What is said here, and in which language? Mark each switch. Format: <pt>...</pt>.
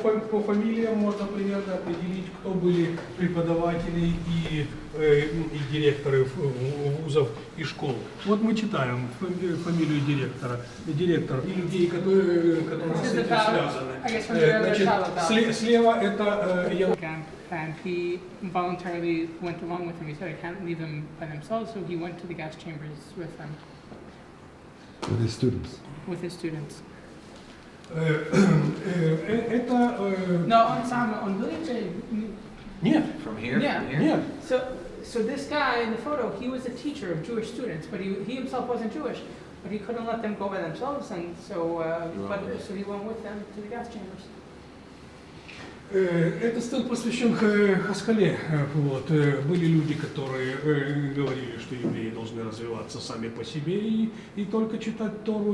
<ru>По фамилиям можно примерно определить, кто были преподаватели и директоры вузов и школ. Вот мы читаем фамилию директора и людей, которые с этим связаны. Значит, слева это</ru> <en>And he voluntarily went along with him. He said, I can't leave them by themselves, so he went to the gas chambers with them, With his students. with his students.</en> <ru>Это...</ru> <en>No, on William.</en> <ru>Нет,</ru> <en>from here? Yeah. From here?</en> <ru>нет.</ru> <en>So this guy in the photo, he was a teacher of Jewish students, but he himself wasn't Jewish, but he couldn't let them go by themselves, and so so he went with them to the gas chambers.</en> <ru>Этот стенд посвящен Хаскале. Вот. Были люди, которые говорили, что евреи должны развиваться сами по себе и только читать Тору</ru>